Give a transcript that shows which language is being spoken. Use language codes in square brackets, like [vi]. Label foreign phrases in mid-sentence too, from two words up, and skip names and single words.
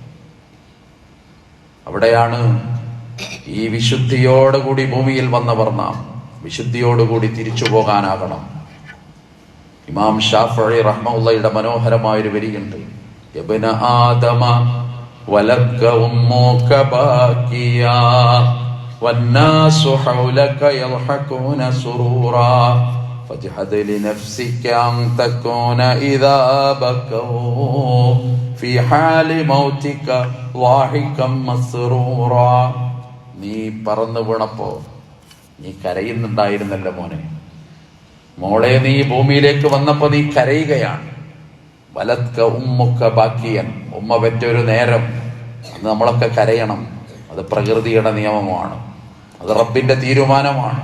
[ml] അവിടെയാണ് ഈ വിശുദ്ധിയോടുകൂടി ഭൂമിയിൽ വന്നവർ നാം വിശുദ്ധിയോടുകൂടി തിരിച്ചു പോകാനാകണം. ഇമാം ഷാഫിഈ റഹ്മത്തുള്ളാഹിയുടെ മനോഹരമായൊരു വരിയുണ്ട്, [ar] يابن آدم ولدتك أمك باكيا والناس حولك يضحكون سرورا فاجهد لنفسك أن تكون إذا بكوا في حال موتك ضاحكا مسرورا. [ml] നീ പറന്നു വീണപ്പോ നീ കരയുന്നുണ്ടായിരുന്നല്ലോ മോനെ. മോളെ, നീ ഭൂമിയിലേക്ക് വന്നപ്പോ നീ കരയുകയാണ്. [ar] ولدتك أمك باكيا, [ml] ഉമ്മ പെറ്റൊരു നേരം അന്ന് നമ്മളൊക്കെ കരയണം. അത് പ്രകൃതിയുടെ നിയമമാണ്, അത് റബ്ബിന്റെ തീരുമാനമാണ്.